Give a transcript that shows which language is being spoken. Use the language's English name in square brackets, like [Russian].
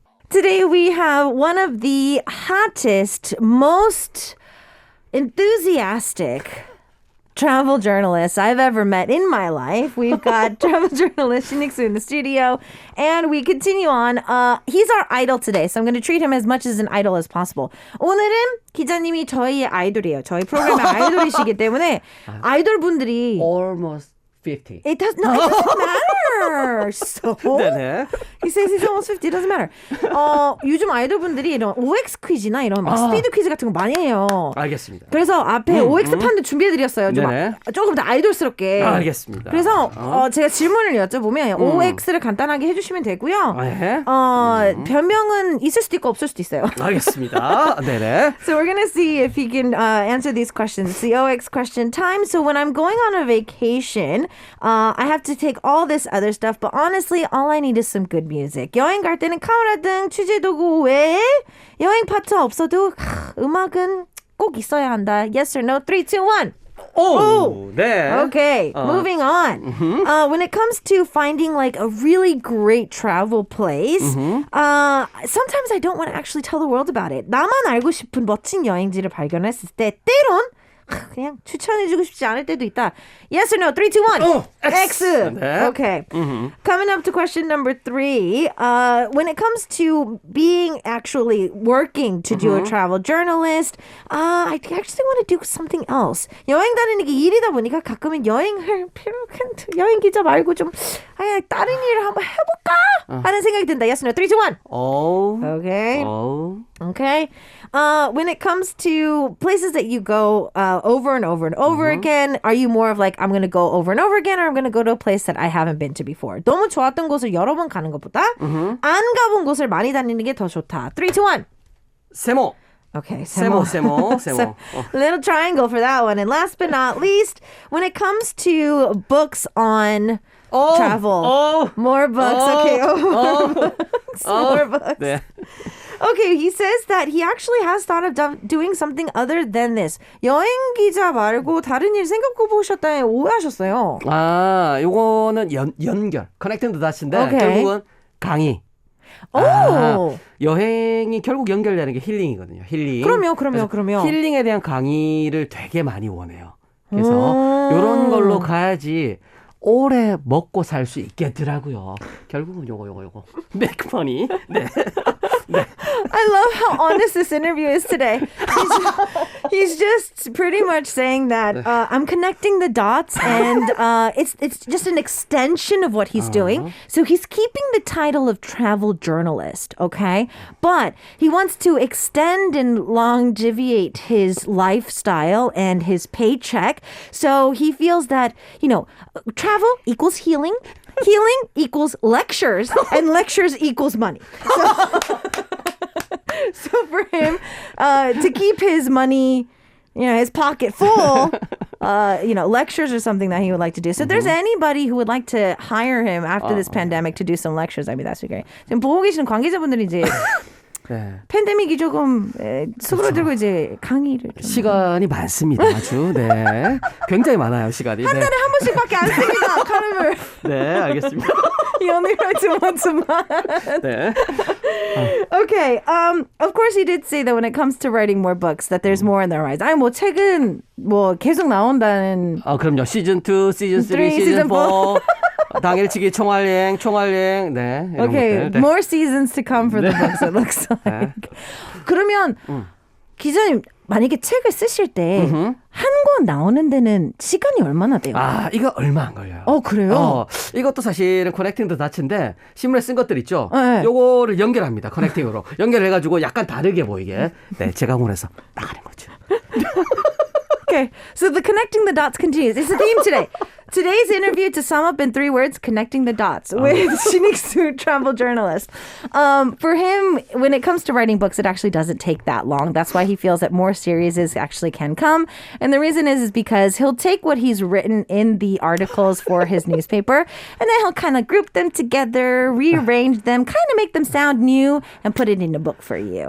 [English] Today we have one of the hottest, most enthusiastic travel journalists I've ever met in my life. We've got travel journalist Shinixu in the studio, and we continue on. He's our idol today, so I'm going to treat him as much as an idol as possible. [Korean] 오늘은 기자님이 저희의 아이돌이에요. 저희 프로그램의 아이돌이시기 때문에 아이돌 분들이 [English] Almost 50. It doesn't matter. So [Korean] 네네. [English] he says he's almost 50. It doesn't matter. [Korean] 요즘 아이돌분들이 이런 OX 퀴즈나 이런 막 스피드 퀴즈 같은 거 많이 해요. 알겠습니다. 그래서 앞에 OX 판도 준비해드렸어요. 네네. 조금 더 아이돌스럽게. 알겠습니다. 그래서 제가 질문을 여쭤보면 OX를 간단하게 해주시면 되고요. 네. 변명은 있을 수도 있고 없을 수도 있어요. 알겠습니다. 네네. [English] So we're gonna see if he can answer these questions. The OX question time. So when I'm going on a vacation, I have to take all this other stuff, but honestly, all I need is some good music. [Korean] 여행 갈 때는 카메라 등 취재 도구 외에 여행 파트 없어도 음악은 꼭 있어야 한다. [English] Yes or no? 3, 2, 1. [Korean] 오, 네. [English] Okay, moving on. When it comes to finding like a really great travel place, sometimes I don't want to actually tell the world about it. [Korean] 나만 알고 싶은 멋진 여행지를 발견했을 때 때론 그냥 추천해주고 싶지 않을 때도 있다. [English] Yes or no? 3, 2, 1. X. [Korean] 네. [English] Okay. Coming up to question number 3. When it comes to being actually working to do a travel journalist, I actually want to do something else. [Korean] 여행 다니는 게 일이다 보니까 가끔은 여행 기자 말고 좀 다른 일을 한번 해볼까 하는 생각이 든다. [English] Yes or no? 3, 2, 1. [Korean] 오. [English] Okay. [Korean] 오. [English] Okay. When it comes to places that you go over and over and over again, are you more of like, I'm going to go over and over again, or I'm going to go to a place that I haven't been to before? [Korean] 너무 좋았던 곳을 여러 번 가는 것보다 안 가본 곳을 많이 다니는 게 더 좋다. [English] 3, 2, 1. [Korean] 세모. [English] Okay, [Korean] 세모. [English] So, little triangle for that one. And last but not least, when it comes to books on travel, more books. More books. [Korean] 네. [English] Okay, he says that he actually has thought of doing something other than this. [Korean] 여행 기자 말고 다른 일 생각해 보셨다니 오해하셨어요. 요거는 연결, [English] connecting the dots [Korean] 인데 [English] Okay. [Korean] 결국은 강의. 오. 여행이 결국 연결되는 게 힐링이거든요. 힐링. 그럼요. 힐링에 대한 강의를 되게 많이 원해요. 그래서 이런 걸로 가야지 오래 먹고 살 수 있겠더라고요. 결국은 요거. [English] make money. [Korean] 네. [English] I love how honest this interview is today. He's just pretty much saying that I'm connecting the dots, and it's just an extension of what he's doing. So he's keeping the title of travel journalist, okay? But he wants to extend and longeviate his lifestyle and his paycheck. So he feels that, travel equals healing. Healing equals lectures, and lectures equals money. So for him, to keep his money, his pocket full, lectures are something that he would like to do. So if there's anybody who would like to hire him after this pandemic to do some lectures, I mean, that's great. [Korean] 지금 보고 계시는 관계자분들이 이제 네. 팬데믹이 조금 수그러들고 이제 강의를 좀. 시간이 많습니다. 아주. 네. 굉장히 많아요, 시간이. 한 달에 한 번씩밖에 안 씁니다. 카름을. 네, 알겠습니다. [English] He only writes it once a month. [Korean] 네. [English] Okay. Of course, he did say that when it comes to writing more books, that there's more in the horizon. [Korean] 아니 책은 계속 나온다는. 그럼요. 시즌 2, 시즌 3, 시즌 4. 당일치기 총알여행. 네. 이런 [English] Okay, [Korean] 것들. 네. [English] more seasons to come for the books, it looks like. [Korean] 그러면 기자님 만약에 책을 쓰실 때 한 권 나오는 데는 시간이 얼마나 돼요? 이거 얼마 안 걸려요. 그래요? 이것도 사실은 커넥팅 더 다츠인데 신문에 쓴 것들 있죠. 네. 요거를 연결합니다. 커넥팅으로. 연결해가지고 약간 다르게 보이게. 네, 재가공을 해서 나가는 거죠. [English] Okay, so the connecting the dots continues. It's a theme today. Today's interview, to sum up in 3 words, connecting the dots with Shinisu, travel journalist. For him, when it comes to writing books, it actually doesn't take that long. That's why he feels that more series actually can come. And the reason is because he'll take what he's written in the articles for his newspaper, and then he'll kind of group them together, rearrange them, kind of make them sound new, and put it in a book for you.